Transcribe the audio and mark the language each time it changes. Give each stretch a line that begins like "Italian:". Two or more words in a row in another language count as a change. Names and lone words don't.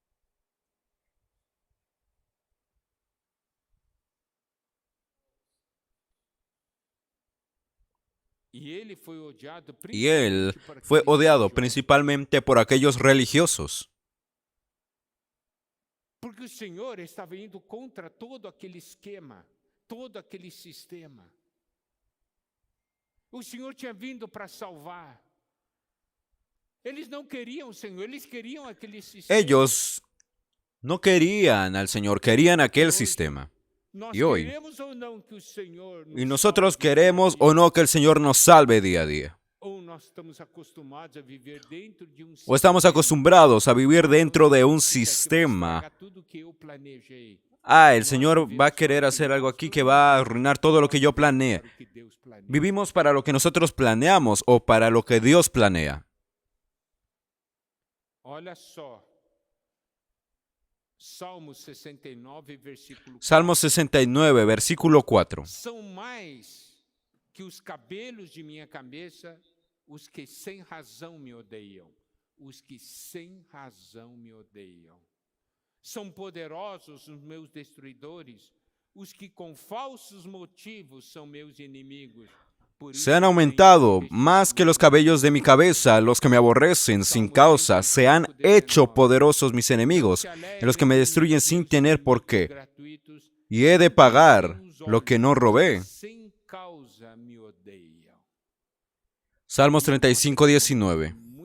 Spanish: Y él fue odiado principalmente por aquellos religiosos.
Portuguese: Porque o Senhor estava indo contra todo aquele esquema, todo aquele sistema. O Senhor tinha vindo para salvar. Eles não queriam o Senhor, eles queriam aquele sistema.
Spanish: Ellos no querían al Señor, querían aquel sistema. Y hoy, y nosotros queremos o no que el Señor nos salve día a día. O estamos acostumbrados a vivir dentro de un sistema. El Señor va a querer hacer algo aquí que va a arruinar todo lo que yo planeé. ¿Vivimos para lo que nosotros planeamos o para lo que Dios planea? Salmo 69, versículo 4.
Portuguese: São mais que os cabelos de minha cabeça os que sem razão me odeiam, os que sem razão me odeiam. São poderosos os meus destruidores, os que com falsos motivos são meus inimigos.
Spanish: Se han aumentado más que los cabellos de mi cabeza, los que me aborrecen sin causa, se han hecho poderosos mis enemigos, en los que me destruyen sin tener por qué. Y he de pagar lo que no robé. Salmos 35, 19.